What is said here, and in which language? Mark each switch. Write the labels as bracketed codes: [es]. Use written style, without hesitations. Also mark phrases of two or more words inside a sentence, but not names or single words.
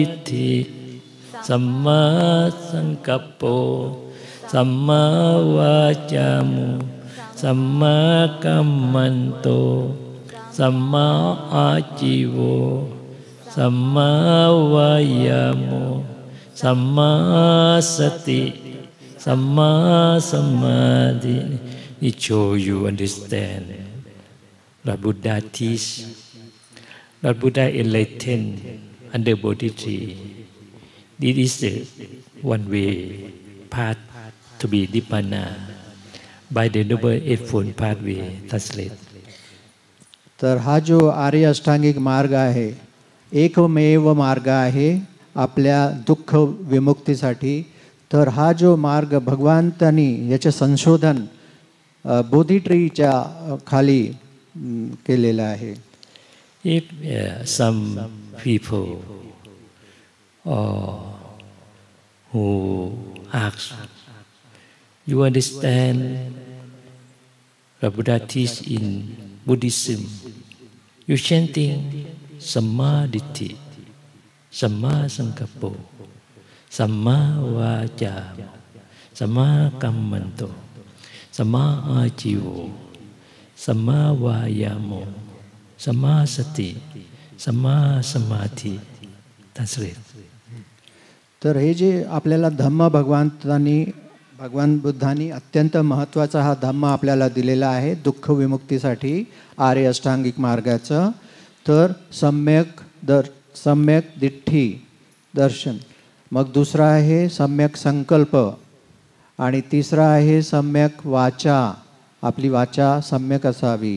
[pi] Samma Sankappo, Samma Vacamu, Samma Kammanto, Samma Ajivo, Samma Vayamo, Samma Sati, Samma Samadhi. [en] It shows you understand. Lord Buddha teach. Lord Buddha enlightened under Bodhi tree. This is the one way path to be Nibbana by the Noble Eightfold Pathway. Translate. [mr] तर हा जो आर्य अष्टांगिक मार्ग आहे एकमेव मार्ग आहे आपल्या दुःख विमुक्तीसाठी. तर हा जो मार्ग भगवंतांनी याचे संशोधन बोधी ट्रीच्या खाली केलेला आहे. [en] If some people who ask, you understand the Buddha teach in Buddhism, you chanting [pi] Samma Ditti, Samma Sankappo, Samma Vaca, Samma Kammanto, Samma Ajivo, Samma Vayamo, Samma Sati, Samma Samadhi. [en] Translate. [mr] तर हे जे आपल्याला धम्म भगवान बुद्धांनी अत्यंत महत्त्वाचा हा धम्म आपल्याला दिलेला आहे दुःख विमुक्तीसाठी आर्य अष्टांगिक मार्गाचं. तर सम्यक दिठ्ठी दर्शन, मग दुसरा आहे सम्यक संकल्प, आणि तिसरा आहे सम्यक वाचा, आपली वाचा सम्यक असावी.